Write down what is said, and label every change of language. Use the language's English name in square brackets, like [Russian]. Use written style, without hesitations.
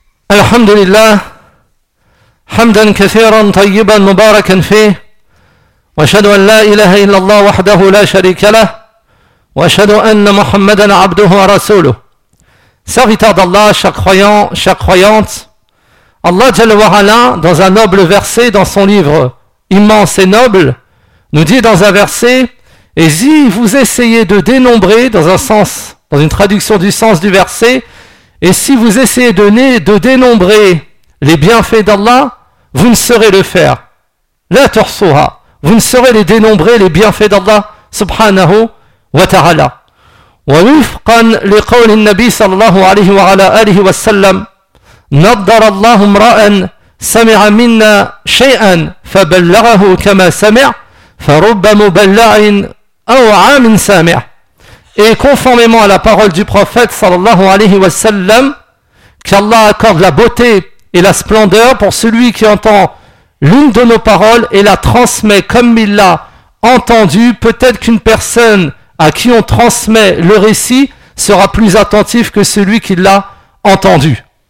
[Arabic] الحمد لله حمدا كثيرا طيبا مباركا فيه، وأشهد أن لا إله إلا الله وحده لا شريك له، وأشهد أن محمدا عبده ورسوله. [French] Serviteur d'Allah, chaque croyant, chaque croyante, Allah Jalla wa Ala, dans un noble verset, dans son livre immense et noble, nous dit dans un verset, « Et si vous essayez de dénombrer, dans un sens, dans une traduction du sens du verset, et si vous essayez de dénombrer les bienfaits d'Allah, vous ne saurez le faire. » [Arabic] La tursuha. [French] Vous ne saurez les dénombrer, les bienfaits d'Allah, subhanahu wa ta'ala. [Arabic] ووفقا لقول النبي صلى الله عليه وعلى آله وسلم نظر الله امرأ سمع منا شيئا فبلغه كما سمع فرب مبلع أو عام سامع. [French] Et conformément à la parole du prophète [Arabic] صلى الله عليه وسلم, [French] qu'Allah accorde la beauté et la splendeur pour celui qui entend l'une de nos paroles et la transmet comme il l'a entendu, peut-être qu'une personne à qui on transmet le récit sera plus attentif que celui qui l'a entendu.